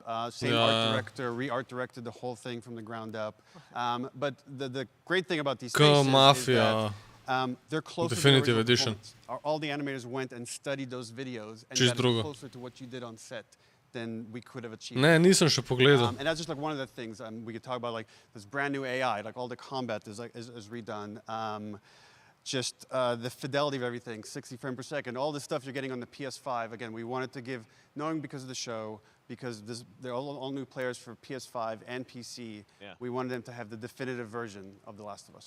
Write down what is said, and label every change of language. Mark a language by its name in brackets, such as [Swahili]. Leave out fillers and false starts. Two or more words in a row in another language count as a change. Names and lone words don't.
[English] Same Yeah. art director, re-art directed the whole thing from the ground up. But the great thing about these Go faces is Mafia. that they're closer Definitive to the original edition. performance. All the animators went and studied those videos and [Slovenian] Čisto [English] got it [Slovenian] drugo. [English] closer to what you did on set than we could have achieved. [Slovenian] Ne, nisem še pogledal. [English] And that's just like one of the things we could talk about, like this brand new AI, like all the combat is redone. Just the fidelity of everything, 60 frames per second, all the stuff you're getting on the PS5. Again, we wanted to give, knowing because of the show, because they're all new players for PS5 and PC, we wanted them to have the definitive version of The Last of Us.